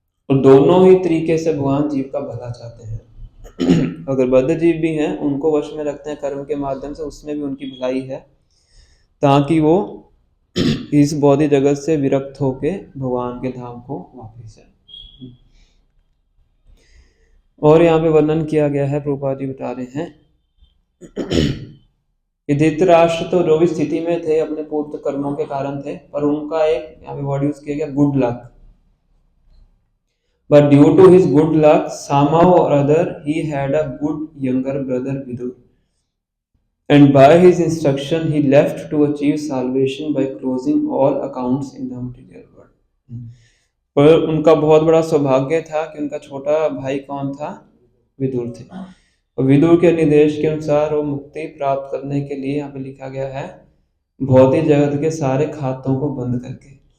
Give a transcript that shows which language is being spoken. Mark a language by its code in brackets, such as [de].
[hi] और दोनों ही तरीके से भगवान जीव का भला चाहते हैं। अगर बद्ध जीव भी हैं उनको वश में रखते हैं कर्म के माध्यम से, उसमें भी उनकी भलाई है, ताकि वो इस बौद्धिक जगत से विरक्त होके भगवान के धाम को वापस जाए। और यहाँ पे वर्णन किया गया है, प्रभुपाद जी बता रहे हैं कि धृतराष्ट्र तो जो भी स्थिति में थे अपने पूर्व कर्मों के कारण थे, पर उनका एक यहाँ पे वर्ड यूज किया गया, good luck. [en] But due to his good luck, somehow or other, he had a good younger brother Vidur. And by his instruction, he left to achieve salvation by closing all accounts in the material world. [hi] पर उनका बहुत बड़ा सौभाग्य था कि उनका छोटा भाई कौन था, विदुर थे। और विदुर के निर्देश के अनुसार वो मुक्ति प्राप्त करने के लिए यहाँ पे लिखा गया है, भौतिक जगत के सारे खातों को बंद करके।